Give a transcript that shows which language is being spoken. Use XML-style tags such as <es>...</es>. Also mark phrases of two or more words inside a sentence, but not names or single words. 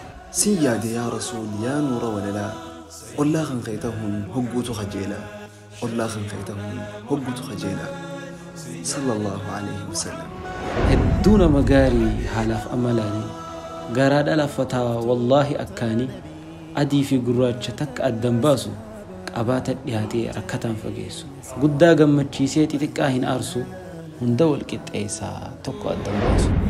<om>Sin yaade yaa Rasuul, yaa nuura walalaa. Ollaa kan kee ta'uun hogguutu kajeela. Ollaa kan kee ta'uun hogguutu kajeela.</om> <ar>صلى الله عليه وسلم.</ar> <om>Hedduu nama gaarii haalaaf amalaanii. Garaa dhala fataa wallaahi akkaanii. Adii fi gurraacha takka addan baasu, qabaata dhiyaatee rakkataan fageessu. Guddaa gammachiisee xixiqqaa hin aarsu, hunda wal qixxeessaa tokko addan baasu.</om>